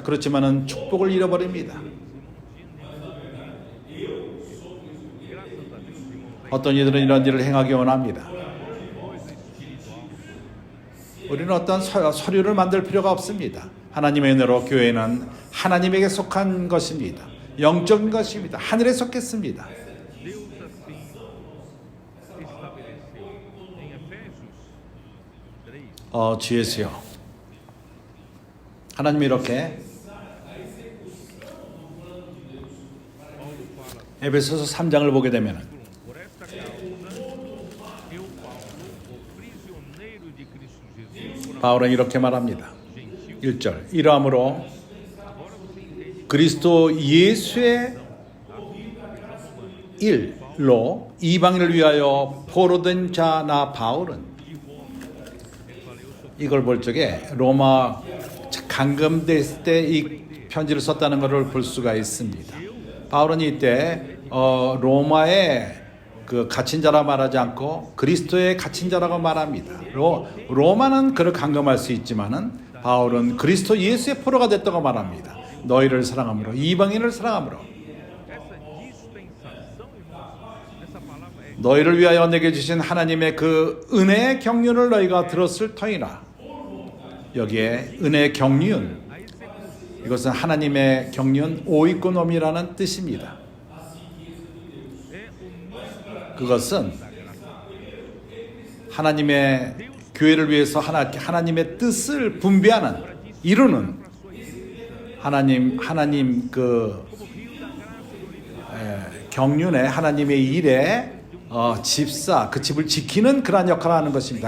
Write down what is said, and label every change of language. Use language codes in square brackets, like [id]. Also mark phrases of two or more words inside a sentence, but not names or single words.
[ko] 그렇지만은 축복을 잃어버립니다. 어떤 이들은 이런 일을 행하기 원합니다. 우리는 어떤 서류를 만들 필요가 없습니다. 하나님의 은혜로 교회는 하나님에게 속한 것입니다. 영적인 것입니다. 하늘에 속했습니다. [pt] Deus assim estabeleceu em Efésios 3. [ko] 주 예수여. 하나님이 이렇게 에베소서 3장을 보게 되면 [pt] Por esta causa, eu, Paulo, o prisioneiro de Cristo Jesus, por [ko] 바울은 이렇게 말합니다. [pt] gentil, [ko] 1절 이러함으로 그리스도 예수의 일로 이방인을 위하여 포로된 자 나 바울은 이걸 볼 적에 로마 감금됐을 때 이 편지를 썼다는 것을 볼 수가 있습니다. 바울은 이때 로마의 그 갇힌 자라 말하지 않고 그리스도의 갇힌 자라고 말합니다. 로마는 그를 감금할 수 있지만은 바울은 그리스도 예수의 포로가 됐다고 말합니다. 너희를 사랑함으로 이방인을 사랑함으로 [pt] essa dispensação, irmãos, essa palavra é [ko] 너희를 위하여 내게 주신 하나님의 그 은혜의 경륜을 너희가 들었을 터이나 여기에 은혜의 경륜 이것은 하나님의 경륜 오이코노미라는 뜻입니다. 그것은 하나님의 교회를 위해서 하나님의 뜻을 분배하는 이루는 하나님 그 경륜의 하나님의 일에 집사 그 집을 지키는 그러한 역할을 하는 것입니다.